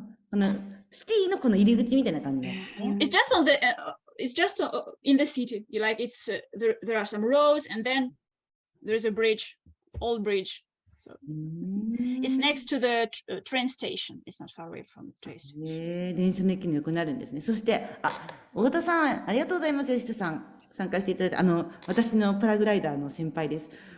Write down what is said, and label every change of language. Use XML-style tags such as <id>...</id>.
<ja>このシティのこの入り口みたいな感じですね。</ja> <en>It's just on the. It's just in the city. You like it's there are some roads and then there's a bridge, old bridge. So it's next to the train station. It's not far away from the train station.</en> <ja>電車の駅の横にあるんですね。そして、太田さん、ありがとうございます。吉田さん、参加していただいて、私のパラグライダーの先輩です。</ja>